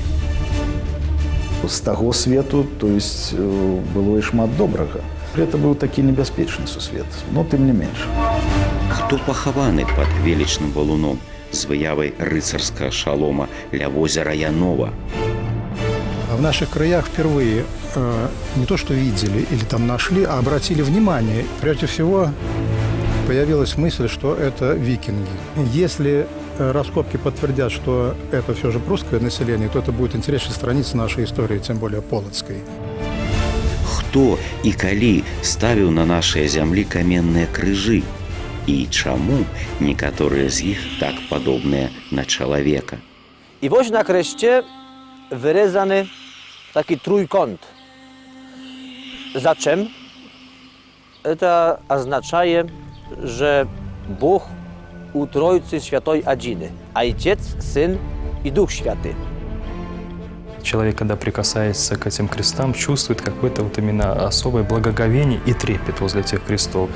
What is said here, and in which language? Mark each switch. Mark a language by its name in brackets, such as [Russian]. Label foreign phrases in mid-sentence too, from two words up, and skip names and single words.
[Belarusian] З таго свету, [Russian] то есть, [Belarusian] было і шмат добрага. Гэта быў такі небяспечны сусвет, но тым не менш. Хто пахаваны пад велічным валуном з выявай рыцарскага шалома ля возера Янова? [Russian] В наших краях впервые не то что видели или там нашли, а обратили внимание. Прежде всего появилась мысль, что это викинги. Если раскопки подтвердят, что это все же прусское население, то это будет интересная страница нашей истории, тем более полоцкой. [Belarusian] Хто і калі ставіў на нашай зямлі каменныя крыжы? І чаму некаторыя з іх так падобныя на чалавека? [Polish] I woź na kreście wyrezany taki trójkąt. [Russian] Зачем? Это означает, что Бог у Троицы Святой один. Отец, Сын и Дух Святый. Человек, когда прикасается к этим крестам, чувствует какое-то вот именно особое благоговение и трепет возле этих крестов.